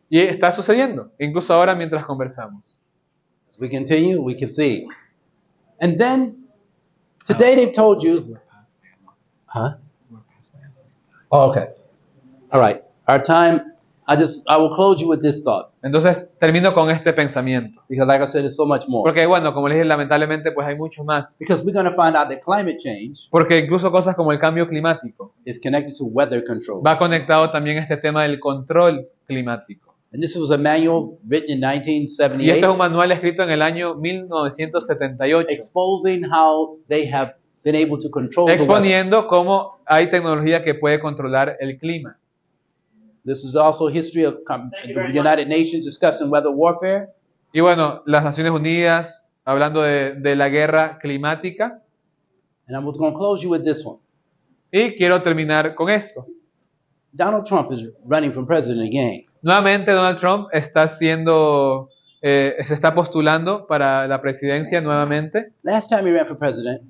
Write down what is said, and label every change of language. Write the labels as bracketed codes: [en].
[es] Y está sucediendo, incluso ahora mientras conversamos. [en] As we continue, we can see. And then today they've told you Huh? Oh, okay. All right. Our time, I will close you with this thought. [es] Entonces termino con este pensamiento. [en] Because like I said, there's so much more. [es] Porque bueno, como les dije, lamentablemente pues hay mucho más. [en] Because we're going to find out that climate change [es] Porque incluso cosas como el cambio climático [en] is connected to weather control. [es] va conectado también a este tema del control climático. [en] And this was a manual written in [es] Y este [en] 1978 [es] es un manual escrito en el año 1978, [en] exposing how they have been able to control the weather. [es] exponiendo cómo hay tecnología que puede controlar el clima. [en] This is also history of the United Nations discussing weather warfare. [es] Y bueno, las Naciones Unidas hablando de la guerra climática. [en] And I was going to close you with this one. [es] Y quiero terminar con esto. [en] Donald Trump is running for president again. [es] Nuevamente Donald Trump está se está postulando para la presidencia nuevamente. [en] Last time he ran for president,